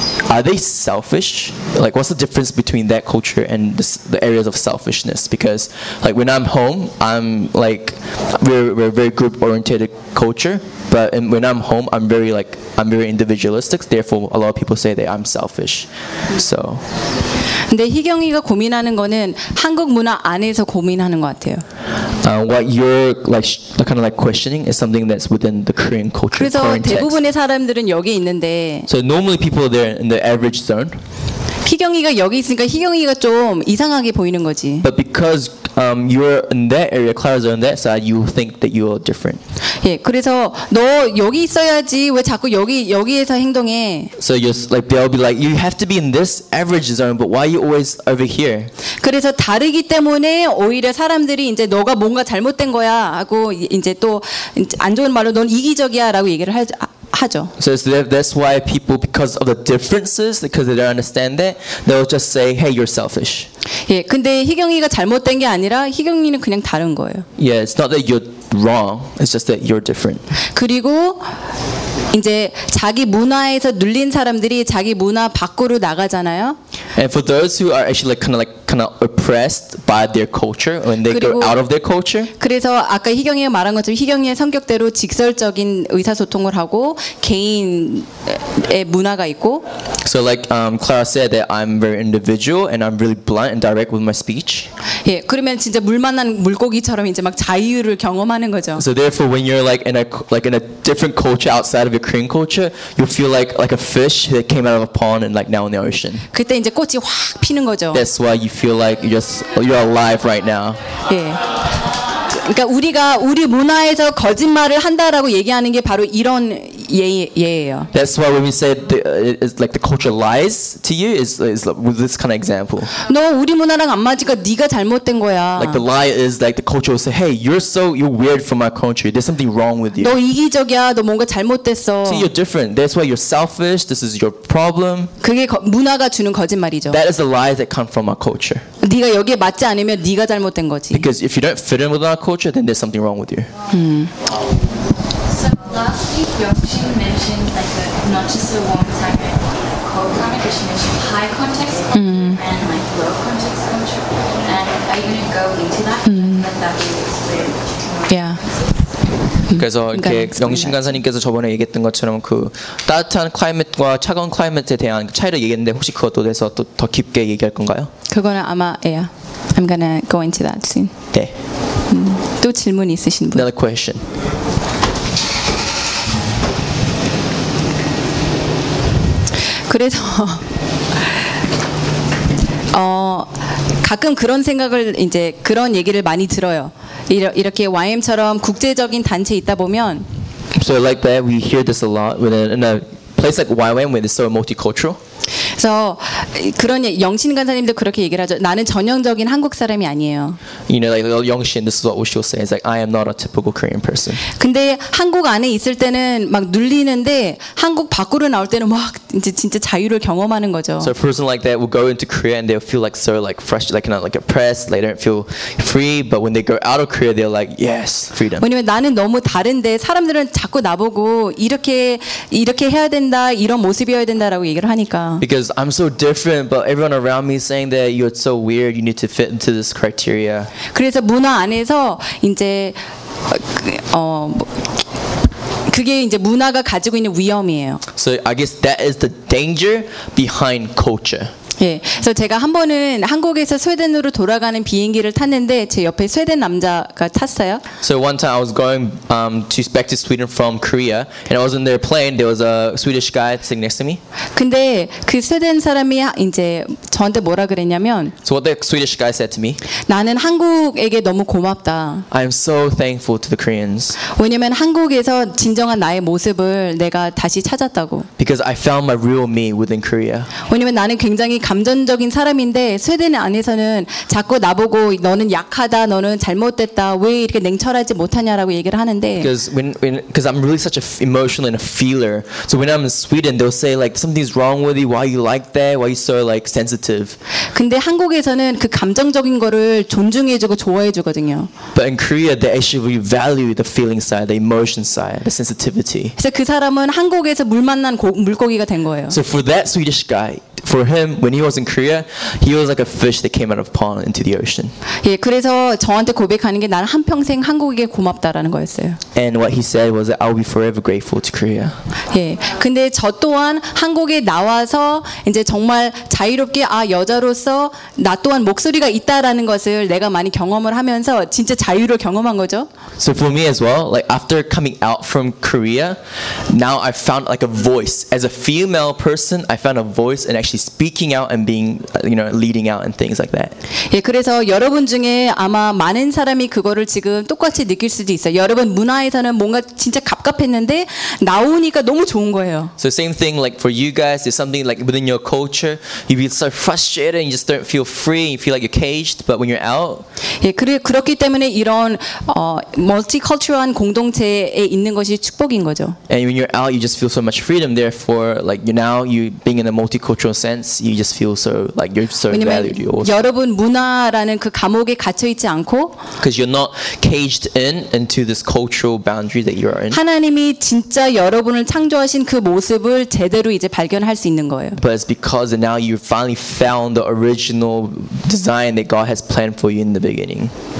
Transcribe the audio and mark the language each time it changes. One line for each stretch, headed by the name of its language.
English: Are they selfish? Like, what's the difference between that culture and the areas of selfishness? Because, like, when I'm home, I'm like, we're a very group oriented culture. But when I'm home, I'm very like, I'm very individualistic. Therefore, a lot of people say that I'm selfish. So.
Korean: 근데 희경이가 고민하는 거는 한국 문화 안에서 고민하는 것 같아요.
English: What you're like kind of like questioning is something that's within the Korean culture.
Korean: 그래서 대부분의 사람들은 여기 있는데.
English: So normally people are there in the average zone.
Korean: 희경이가 여기 있으니까 희경이가 좀 이상하게 보이는 거지.
English: But because you're in that area, Clara's on that side, you think that you are different.
Korean: 예, 그래서 너 여기 있어야지. 왜 자꾸 여기에서 행동해?
English: So you're like they'll be like you have to be in this average zone, but why are you always over here?
Korean: 그래서 다르기 때문에 오히려 사람들이 이제 너가 뭔가 잘못된 거야 하고 이제 또 안 좋은 말로 넌 이기적이야라고 얘기를 하죠.
English: So that's why people, because of the differences, because they don't understand that, they'll just say, "Hey, you're selfish."
Korean: 예, 근데 희경이가 잘못된 게 아니라 희경이는 그냥 다른 거예요.
English: Yeah, it's not that you're wrong. It's just that you're different.
Korean: 그리고 이제 자기 문화에서 눌린 사람들이 자기 문화 밖으로 나가잖아요.
English: And for those who are actually kind of oppressed by their culture when they go out of their culture.
Korean: 그래서 아까 희경이가 말한 것처럼 희경이의 성격대로 직설적인 의사소통을 하고 개인의 문화가 있고.
English: So like Clara said that I'm very individual and I'm really blunt and direct with my speech.
Korean: 예, 그러면 진짜 물 만난 물고기처럼 이제 막 자유를 경험하는 거죠.
English: So therefore, when you're like in a different culture outside of your Korean culture, you feel like a fish that came out of a pond and like now in the ocean.
Korean: 그때 이제 꽃이 확 피는 거죠.
English: That's why you feel like you're alive right now.
Korean: 예. 그러니까 우리가 우리 문화에서 거짓말을 한다라고 얘기하는 게 바로 이런 예예요.
English: That's why when we say it's like the culture lies to you is like with this kind of example.
Korean: 너 우리 문화랑 안 맞으니까 네가 잘못된 거야.
English: Like the lie is like the culture will say, "Hey, you're weird from my country. There's something wrong with you."
Korean: 너 이기적이야. 너 뭔가 잘못됐어.
English: See, you're different. That's why you're selfish. This is your problem.
Korean: 그게 문화가 주는 거짓말이죠.
English: That is the lies that come from our culture.
Korean: 네가 여기에 맞지 않으면 네가 잘못된 거지.
English: Because if you don't fit in with our culture, then there's something wrong with you. Last week, Yongshin mentioned not just a warm type of cold climate, but she mentioned high context culture and low context culture. And are you going to go into that? That would be explained. Yeah.
Korean: 그래서 이렇게 영신 간사님께서 저번에 얘기했던 것처럼 그 따뜻한 클라이밋과 차가운 클라이밋에 대한 그 차이를 얘기했는데 혹시 그것도 대해서 또 더 깊게 얘기할 건가요? 그거는 아마
English: yeah. I'm gonna go into that soon.
Korean: 네. 또 질문 있으신 분?
English: Another question.
Korean: (웃음) 가끔 그런 생각을 이제 그런 얘기를 많이 들어요. 이렇게 YM처럼 국제적인 단체 있다 보면
English: So like that we hear this a lot in a place like YM where it's so multicultural.
Korean: 그래서 그런 영신 간사님도 그렇게 얘기를 하죠. 나는 전형적인 한국 사람이 아니에요.
English: You know, like Youngshin, this is what she'll say. It's like I am not a typical Korean person.
Korean: 근데 한국 안에 있을 때는 막 눌리는데 한국 밖으로 나올 때는 막 이제 진짜 자유를 경험하는 거죠.
English: So a person like that will go into Korea and they'll feel like so like fresh, like not like oppressed. They don't feel free, but when they go out of Korea, they're like yes, freedom.
Korean: 왜냐면 나는 너무 다른데 사람들은 자꾸 나보고 이렇게 해야 된다, 이런 모습이어야 된다라고 얘기를 하니까.
English: Because I'm so different, but everyone around me is saying that you're so weird. You need to fit into this criteria.
Korean: 그래서 문화 안에서 이제 그게 이제 문화가 가지고 있는 위험이에요.
English: So I guess that is the danger behind culture.
Korean: 예, 그래서 제가 한 번은 한국에서 스웨덴으로 돌아가는 비행기를 탔는데 제 옆에 스웨덴 남자가 탔어요.
English: So one time I was going back to Sweden from Korea, and I was in their plane. There was a Swedish guy sitting next to me.
Korean: 근데 그 스웨덴 사람이 이제 저한테 뭐라 그랬냐면.
English: So what the Swedish guy said to me?
Korean: 나는 한국에게 너무 고맙다.
English: I'm so thankful to the Koreans.
Korean: 왜냐면 한국에서 진정한 나의 모습을 내가 다시 찾았다고.
English: Because I found my real me within Korea.
Korean: 왜냐면 나는 굉장히 감정적인 사람인데 스웨덴 안에서는 자꾸 나보고 너는 약하다, 너는 잘못됐다, 왜 이렇게 냉철하지 못하냐라고 얘기를 하는데.
English: Because I'm really such a emotional and a feeler. So when I'm in Sweden, they'll say like something's wrong with you. Why are you like that? Why are you so like sensitive?
Korean: 근데 한국에서는 그 감정적인 거를 존중해주고 좋아해주거든요.
English: But in Korea, they actually value the feeling side, the emotion side, the sensitivity.
Korean: 그래서 그 사람은 한국에서 물 만난 물고기가 된 거예요.
English: So for that Swedish guy, for him, when he was in Korea, he was like a fish that came out of pond into the ocean.
Korean: 예, 그래서 저한테 고백하는 게 나는 한 평생 한국에게 고맙다라는 거였어요.
English: And what he said was that I'll be forever grateful to Korea.
Korean: 예, 근데 저 또한 한국에 나와서 이제 정말 자유롭게 아 여자로서 나 또한 목소리가 있다라는 것을 내가 많이 경험을 하면서 진짜 자유를 경험한 거죠.
English: So for me as well, like after coming out from Korea, now I found like a voice as a female person. I found a voice and actually speaking out and being, you know, leading out and things like that.
Korean: 예, 그래서 여러분 중에 아마 많은 사람이 그거를 지금 똑같이 느낄 수도 있어요. 여러분 문화에서는 뭔가 진짜 갑갑했는데 나오니까 너무 좋은 거예요.
English: So same thing like for you guys, it's something like within your culture, you feel so frustrated and you just don't feel free. You feel like you're caged, but when you're out.
Korean: 예, 그렇기 때문에 이런 multicultural 공동체에 있는 것이 축복인 거죠.
English: And when you're out, you just feel so much freedom. Therefore, like you now, you being in a multicultural sense, you just feel so like you're so valued.
Korean: 여러분 문화라는 그 감옥에 갇혀 있지 않고.
English: Because you're not caged in into this cultural boundary that you're in.
Korean: 하나님이 진짜 여러분을 창조하신 그 모습을 제대로 이제 발견할 수 있는 거예요.
English: But it's because now you finally found the original design that God has planned for you in the beginning.